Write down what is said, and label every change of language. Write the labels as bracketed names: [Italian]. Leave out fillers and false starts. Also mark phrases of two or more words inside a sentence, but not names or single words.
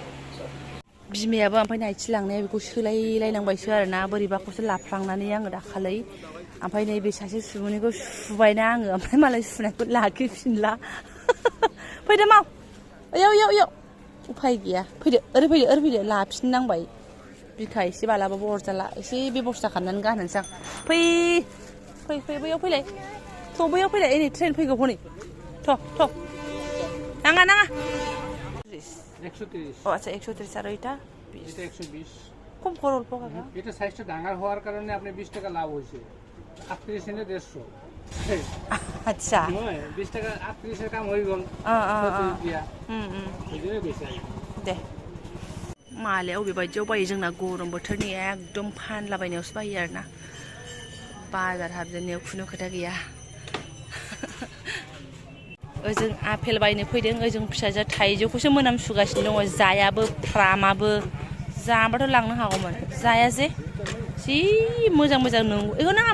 [Bodo] बिमायाबो ओमफ्राय नायथि लांनाया बेखौ सोलायलायनांबायसो आरोना बोरैबाखौसो लाफ्लांनानै आङो दाखालै ओमफ्राय नैबे सासे सुबुंनिखौ सुबायना आङो ओमफ्राय मालाय सुनायखौ लाखिफिनला फैदो माव ओयाव उफाय गैया फैदो ओरै फैदो लाफिननांबाय बिखा एसे बालाबाबो अरजाला एसे बेबस्था खालामनानै गानहोनोसै आं फै बैयाव फैलाय बैयाव फैलाय नै ट्रेन फैगौ हनै थ' नाङा [Bangla] 130 ও আচ্ছা 130 আর ওইটা এটা 120 কম করো অল্প কাকা এটা সাইজটা ডাঙর হওয়ার কারণে আপনি 20 টাকা লাভ হইছে 38 এনে 150 আচ্ছা 20 টাকা 38 এর কাম হই গল বুঝলে কইছে [Bodo] দে मालाय अबेबायदियाव बायो जोंना गरम बोथोरनि एकदम फानलाबायनायावसो बायो आरोना बाजार हाबजेननायाव खुनु खोथा गैया ओजों आपेल बायनो फैदों ओजों फिसाजोआ थाइजौखौसो मोनामसुगासिनो दङ जायाबो फ्रामाबो जाबाथ' लांनो हागौमोन जाया जे जि मोजां नंगौ एखौ नाङा